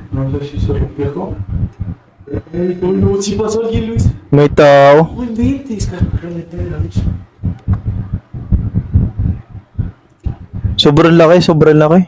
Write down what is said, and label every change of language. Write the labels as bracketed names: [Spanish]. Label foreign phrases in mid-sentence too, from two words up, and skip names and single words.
[Spanish] No sé si se rompió algo. No, no, si pasó alguien, Luis. [Filipino] May tao. [Spanish] No inventes, carnal. Prende la luz. [Filipino] Sobrang laki, sobrang laki.